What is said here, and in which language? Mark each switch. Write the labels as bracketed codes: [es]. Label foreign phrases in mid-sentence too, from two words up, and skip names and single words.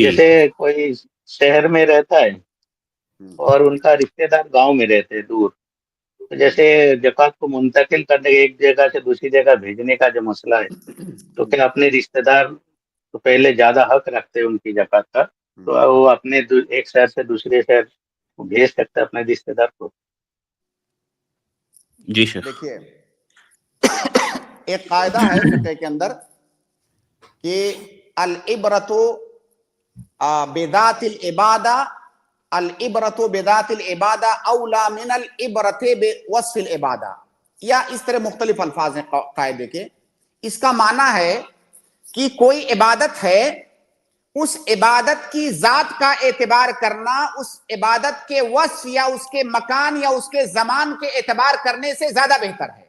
[ur] جیسے کوئی شہر میں رہتا ہے اور ان کا رشتہ دار گاؤں میں رہتے ہیں دور، تو جیسے زکات کو منتقل کرنے، ایک جگہ سے دوسری جگہ بھیجنے کا جو مسئلہ ہے، تو کیا اپنے رشتہ دار تو پہلے زیادہ حق رکھتے ہیں ان کی زکات کا، تو وہ اپنے ایک شہر سے دوسرے شہر بھیج سکتا ہے اپنے رشتہ دار کو? جی شیخ. دیکھیے، ایک قاعدہ ہے فقہ کے اندر کہ [ar] العبرة بذات العبادة، العبرة بذات العبادة أولى من العبرة بوصف العبادة, [ur] یا اس طرح مختلف الفاظ ہیں قاعدے کے. اس کا معنی ہے کہ کوئی عبادت ہے، اس عبادت کی ذات کا اعتبار کرنا اس عبادت کے وصف یا اس کے مکان یا اس کے زمان کے اعتبار کرنے سے زیادہ بہتر ہے.